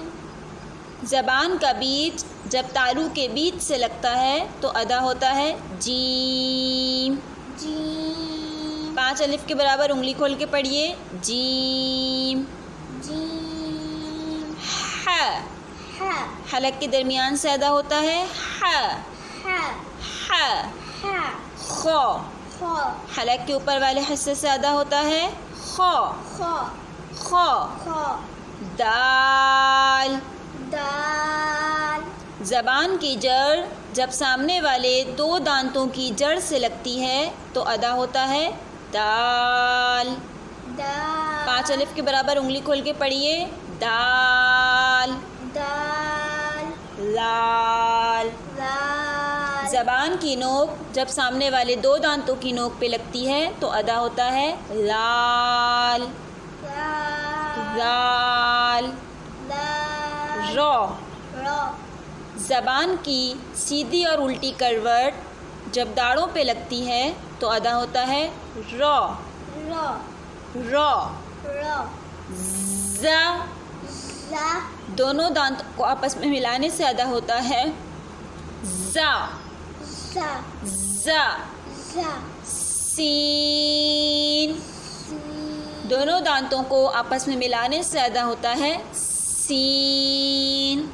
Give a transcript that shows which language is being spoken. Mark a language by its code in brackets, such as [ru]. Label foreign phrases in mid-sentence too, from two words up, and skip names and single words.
[ur] زبان کا بیچ جب تالو کے بیچ سے لگتا ہے تو ادا ہوتا ہے جیم جیم 5 الف کے برابر انگلی کھول کے پڑھیے جیم جیم ح ح حلق کے درمیان سے ادا ہوتا ہے ح ح ح ح خ خ حلق کے اوپر والے حصے سے ادا ہوتا ہے خ خ خ خ دال دال زبان کی جڑ جب سامنے والے دو دانتوں کی جڑ سے لگتی ہے تو ادا ہوتا ہے دال دال 5 الف کے برابر انگلی کھول کے پڑھیے دال دال لال لال زبان کی نوک جب سامنے والے دو دانتوں کی نوک پہ لگتی ہے تو ادا ہوتا ہے لال لال لال رو رو زبان کی سیدھی اور الٹی کروٹ جب داڑھوں پہ لگتی ہے تو ادا ہوتا ہے رو رو رو رو ز زا دونوں دانتوں کو آپس میں ملانے سے ادا ہوتا ہے زا زا زا زا سین سین دونوں دانتوں کو آپس میں ملانے سے ادا ہوتا ہے سین